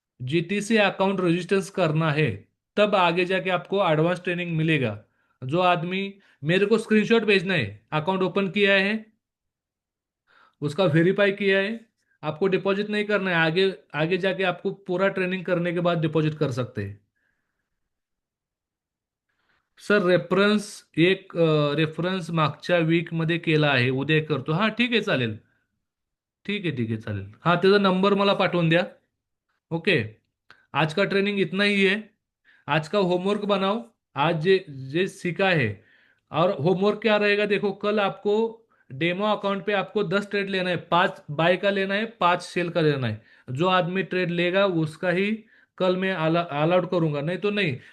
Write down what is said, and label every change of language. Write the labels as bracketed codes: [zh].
[hi] GTC account register करना है, तब आगे जाके आपको एडवांस ट्रेनिंग मिलेगा। जो आदमी, मेरे को स्क्रीनशॉट भेजना है, अकाउंट ओपन किया है, उसका वेरीफाई किया है, आपको डिपॉजिट नहीं करना है। आगे आगे जाके आपको पूरा ट्रेनिंग करने के बाद डिपॉजिट कर सकते हैं। [mr] सर रेफरन्स, एक रेफरन्स मागच्या वीक मध्ये केला आहे, उद्या करतो, हा ठीक आहे चालेल, ठीक आहे ठीक आहे चालेल, हा त्याचा नंबर मला पाठवून द्या। [hi] ओके, आज का ट्रेनिंग इतना ही है। आज का होमवर्क बनाओ, आज जे जे सीखा है। और होमवर्क क्या रहेगा, देखो कल आपको डेमो अकाउंट पे आपको 10 ट्रेड लेना है, 5 बाय का लेना है, 5 सेल का लेना है। जो आदमी ट्रेड लेगा उसका ही कल मैं अलाउड करूंगा, नहीं तो नहीं।